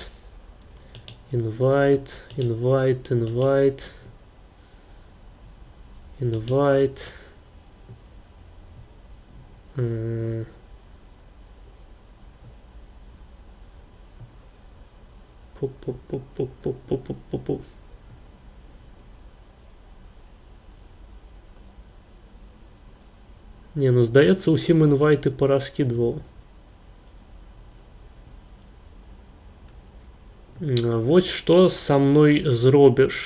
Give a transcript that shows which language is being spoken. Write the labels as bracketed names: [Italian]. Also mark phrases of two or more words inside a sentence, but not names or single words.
[Belarusian] Инвайт, инвайт, инвайт. Инвайт. Пу-пу-пу-пу-пу-пу-пу-пу. Не, ну здаецца, усім інвайты параскідваў. Вось што са мной зробіш.